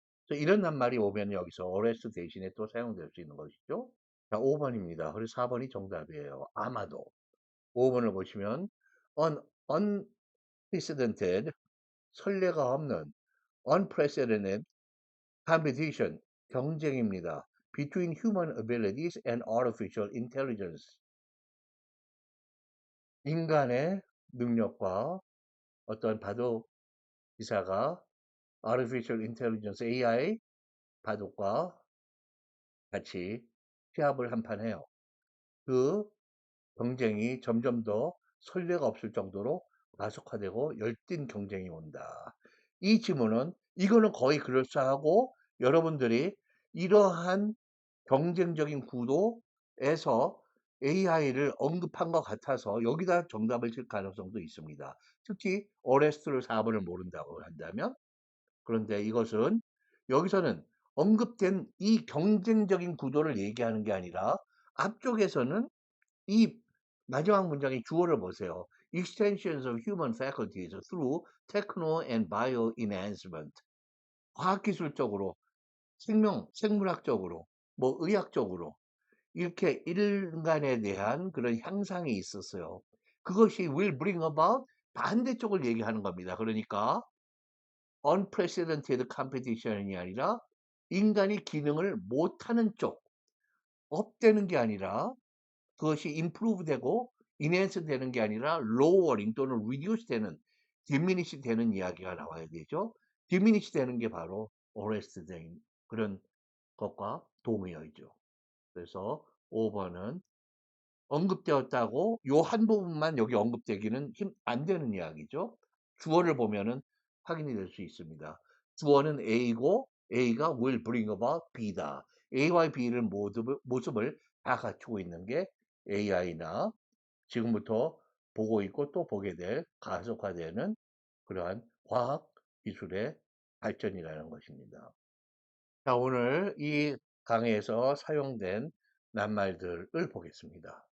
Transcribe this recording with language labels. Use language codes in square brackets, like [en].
[ko] 이런 낱말이 오면 여기서 arrest 대신에 또 사용될 수 있는 것이죠. 자, 5번입니다. 그리고 4번이 정답이에요. 아마도. 5번을 보시면 unprecedented, 선례가 없는 [en] unprecedented competition, [ko] 경쟁입니다. [en] between human abilities and artificial intelligence. [ko] 인간의 능력과 어떤 바둑 기사가 [en] artificial intelligence [ko] AI 바둑과 같이 시합을 한판 해요. 그 경쟁이 점점 더 선례가 없을 정도로 가속화되고 열띤 경쟁이 온다. 이 지문은 이거는 거의 그럴싸하고 여러분들이 이러한 경쟁적인 구도에서 AI를 언급한 것 같아서 여기다 정답을 칠 가능성도 있습니다. 특히 어레스트를 4번을 모른다고 한다면 그런데 이것은 여기서는 언급된 이 경쟁적인 구도를 얘기하는 게 아니라 앞쪽에서는 이 마지막 문장의 주어를 보세요. [en] Extensions of human faculties through techno and bio enhancement. [ko] 과학기술적으로, 생물학적으로, 의학적으로 이렇게 인간에 대한 그런 향상이 있었어요. 그것이 [en] will bring about [ko] 반대쪽을 얘기하는 겁니다. 그러니까 [en] unprecedented competition [ko] 이 아니라 인간이 기능을 못하는 쪽, 업되는 게 아니라 그것이 improve 되고 enhance 되는 게 아니라 lowering 또는 reduce 되는, diminish 되는 이야기가 나와야 되죠. diminish 되는 게 바로 arrest 된 그런 것과 동의어이죠. 그래서 5번은 언급되었다고 요 한 부분만 여기 언급되기는 안 되는 이야기죠. 주어를 보면은 확인이 될 수 있습니다. 주어는 A고 A가 will bring about B다. A와 B를 모습을 다 갖추고 있는 게 AI나 지금부터 보고 있고 또 보게 될 가속화되는 그러한 과학 기술의 발전이라는 것입니다. 자, 오늘 이 강의에서 사용된 낱말들을 보겠습니다.